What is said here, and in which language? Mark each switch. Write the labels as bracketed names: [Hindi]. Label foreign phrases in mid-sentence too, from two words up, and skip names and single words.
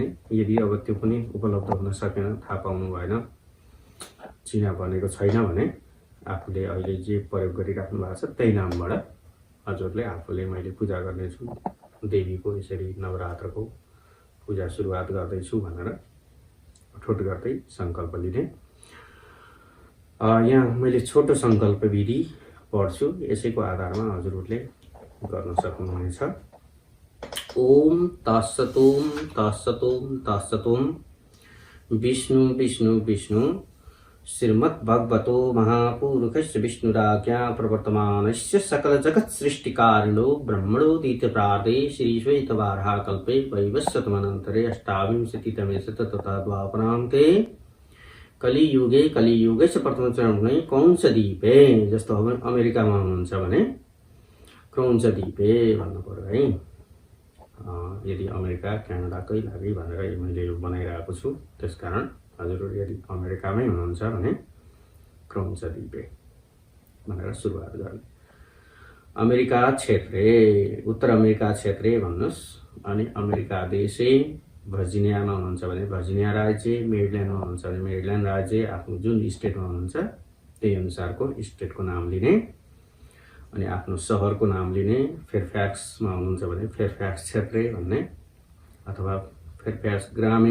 [Nepali] यदि अब त्यो पनि उपलब्ध हुन सकेन, थाहा पाउनु भएन, चिना भनेको छैन भने आफूले अहिले जे प्रयोग गरिराख्नु भएको छ त्यही नामबाट हजुरले आफूले मैले पूजा गर्नेछु, देवीको यसरी नवरात्रको पूजा सुरुवात गर्दैछु भनेर अठोट गर्दै सङ्कल्प लिने। यहाँ मैले छोटो सङ्कल्प विधि पढ्छु, यसैको आधारमा हजुरहरूले गर्न सक्नुहुनेछ। [Sanskrit] ओम तत्सतोम तत्सतोम तत्सतोम विष्णु विष्णु विष्णु श्रीमद्भगवतो महापुरुषस्य विष्णुराज्ञा प्रवर्तमानस्य सकल जगत् सृष्टिकारिणो ब्रह्मणोदितप्रार्थे श्री श्वेतवाराहकल्पे वैवस्वतमनन्तरे अष्टाविंशतितमे शततद्वापरान्ते कलियुगे च प्रथम चरणमै क्रौञ्चद्वीपे, [Nepali] जस्तो अमेरिकामा हुनुहुन्छ भने क्रौञ्चद्वीपे भन्नु पर्यो है। यदि अमेरिका क्यानाडाकै लागि भनेर मैले यो बनाइरहेको छु, त्यसकारण हजुरहरू यदि अमेरिकामै हुनुहुन्छ भने क्रौञ्चद्वीपे भनेर सुरुवात गर्ने। [Sanskrit] अमेरिका क्षेत्रे, उत्तर अमेरिका क्षेत्रे भन्नुहोस्। [Nepali] अनि [Sanskrit] अमेरिका देशे [Nepali] भर्जिनियामा हुनुहुन्छ भने भर्जिनिया राज्य, मेरील्यान्डमा हुनुहुन्छ भने मेरील्यान्ड राज्य, आफ्नो जुन स्टेटमा हुनुहुन्छ त्यही अनुसारको स्टेटको नाम लिने। अनि आफ्नो सहरको नाम लिने। फेयरफ्याक्समा हुनुहुन्छ भने फेयरफ्याक्स क्षेत्रे भन्ने, अथवा फेयरफ्याक्स ग्रामे।